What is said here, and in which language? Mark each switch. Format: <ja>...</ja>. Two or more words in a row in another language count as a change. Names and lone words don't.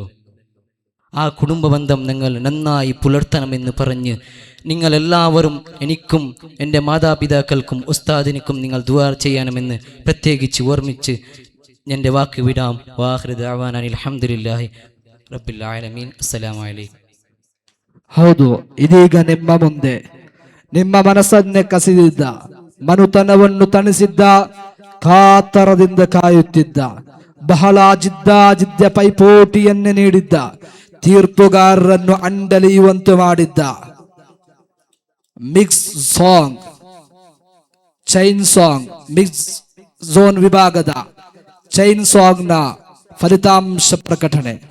<ml>ആ കുടുംബ ബന്ധം നിങ്ങൾ നന്നായി പുലർത്തണമെന്ന് പറഞ്ഞ് നിങ്ങളെല്ലാവരും എനിക്കും എൻ്റെ മാതാപിതാക്കൾക്കും ഉസ്താദിനിക്കും നിങ്ങൾ ദുആ ചെയ്യണമെന്ന് പ്രത്യേകിച്ച് ഓർമ്മിച്ച് എൻ്റെ വാക്ക് വിടാം.</ml> <ar>وآخر دعوانا الحمد لله رب العالمين. السلام عليكم.</ar> <kn>ಹೌದು, ಇದೀಗ ನಿಮ್ಮ ಮುಂದೆ ನಿಮ್ಮ ಮನಸ್ಸನ್ನೇ ಕಸಿದಿದ್ದ, ಮನುತನವನ್ನು ತಣಿಸಿದ್ದ, ಕಾತರದಿಂದ ಕಾಯುತ್ತಿದ್ದ, ಬಹಳ ಜಿದ್ದ ಪೈಪೋಟಿಯನ್ನೇ ನೀಡಿದ್ದ, ತೀರ್ಪುಗಾರರನ್ನು ಅಂಡಲಿಯುವಂತೆ ಮಾಡಿದ್ದ</kn> <en>mix song, chain song, mix zone</en> <kn>ವಿಭಾಗದ</kn> <en>chain song</en> <kn>ನ ಫಲಿತಾಂಶ ಪ್ರಕಟಣೆ.</kn>